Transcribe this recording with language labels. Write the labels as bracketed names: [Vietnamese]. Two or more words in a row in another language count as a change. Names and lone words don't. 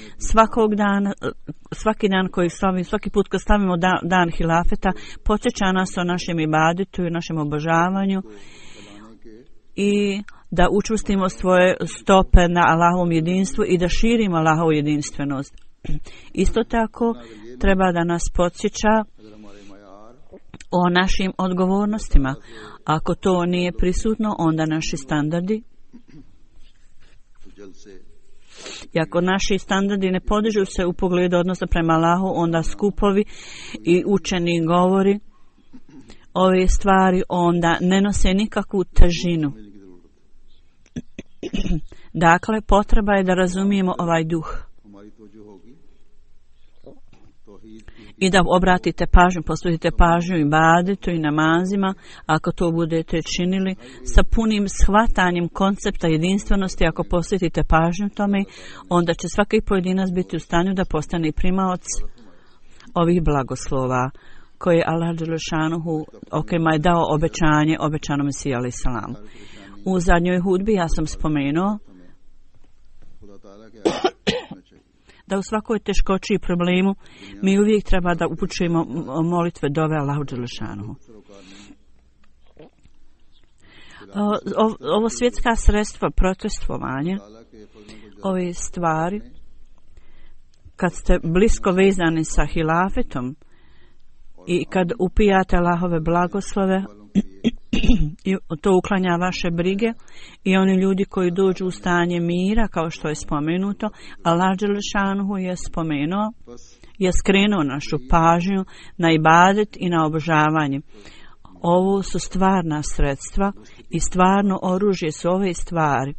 [Bosnian] Svaki dan koji slavimo, svaki put kad stavimo dan hilafeta, podsjeća nas o našem ibadetu i našem obožavanju i da učvrstimo svoje stope na Allahovom jedinstvu i da širimo Allahovu jedinstvenost. Isto tako treba da nas podsjeća [Urdu] اگر ہمارے معیار [Bosnian] o našim odgovornostima. Ako to nije prisutno, onda naši standardi, [Urdu] تو جلد سے [Bosnian] i ako naši standardi ne podižu se u pogledu odnosa prema Allahu, onda skupovi i učeni govori ove stvari onda ne nose nikakvu težinu. [Urdu] ملنے کی ضرورت ہے. [Bosnian] Dakle, potreba je da razumijemo ovaj duh [Urdu] ہماری توجہ ہوگی توحید کی [Bosnian] i da obratite pažnju, posvetite pažnju ibadetu i namazima. Ako to budete činili sa punim shvatanjem koncepta jedinstvenosti, ako posvetite pažnju tome, onda će svaki pojedinac biti u stanju da postane primaoc ovih blagoslova koje Allah dželešanuhu, o kojima je dao obećanje obećanom Mesiji [Arabic] عليه السلام. [Bosnian] U zadnjoj hudbi ja sam spomenuo [Urdu] خدا تعالیٰ کے آگے ہونا چاہیے. [Bosnian] da u svakoj teškoći i problemu mi uvijek treba da upućujemo molitve dove Allahu dželešanuhu. Ovo svjetska sredstva protestovanja, [Urdu] تعالیٰ کے فضلوں کو [Bosnian] ove stvari, kad ste blisko vezani sa hilafetom i kad upijate Allahove blagoslove, [Urdu] والوں کے لیے [Bosnian] i to uklanja vaše brige, i oni ljudi koji dođu u stanje mira, kao što je spomenuto, Allah dželešanuhu je spomenuo, je skrenuo našu pažnju na ibadet i na obožavanje. Ovo su stvarna sredstva i stvarno oružje su ove stvari.